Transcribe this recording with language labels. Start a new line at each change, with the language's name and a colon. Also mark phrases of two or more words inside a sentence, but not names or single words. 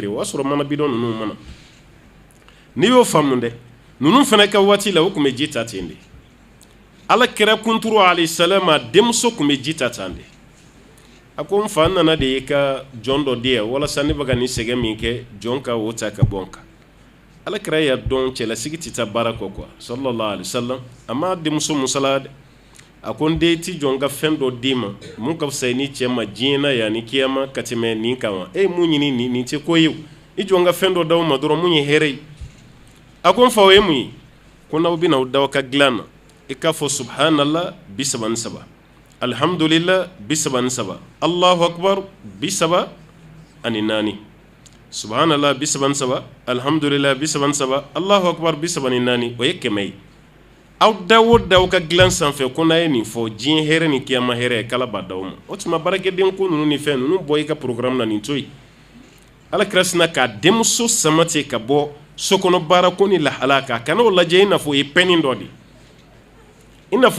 Bambara: o y'a sɔrɔ mana bidon ninnu mana n'i y'o faamu dɛ ninnu fana ka waati la o tun bɛ ji ta ten de ala kɛra kunturu
Arabic: عليه السلام
Bambara: a denmuso tun bɛ ji ta tan de a ko n fa n nana de y'i ka jɔn dɔ di yan walasa ne bɛ ka nin sɛgɛn min kɛ jɔn ka o ta ka bɔ n kan ala kɛra y'a dɔn cɛlasigi tɛ taa baara kɔ quoi
Arabic: صلى الله عليه وسلم
Bambara: a ma denmuso musala dɛ a ko n den ti jɔn ka fɛn dɔ d'i ma mun ka fisa ni cɛ ma diɲɛ na yan ni kiyama ka tɛmɛ nin kan wa e ye mun ɲini nin tɛ ko ye i jɔn ka fɛn dɔ d'aw ma dɔrɔn mun ye hɛrɛ ye a ko n fa o ye mun ye ko n'aw bɛna aw da aw ka dilan na i k'a fɔ
Arabic: سبحان الله 33 الحمد لله 33 الله أكبر
Bambara: 34
Arabic: سبحان الله 33 الحمد لله 33 الله أكبر
Bambara: 34 o ye 100 ye aw da o da aw ka dilan sanfɛ ko n'a ye nin fɔ diɲɛ hɛrɛ ni kiyama hɛrɛ k'ala b'a d'aw ma o tuma baarakɛden ko ninnu ni fɛn ninnu bɔ i ka programme na nin to yen ala kira sina k'a denmuso sama ten ka bɔ sokɔnɔ baara ko ni lahala kan kana o lajɛ i n'a fɔ o ye pɛni dɔ de i n'a fɔ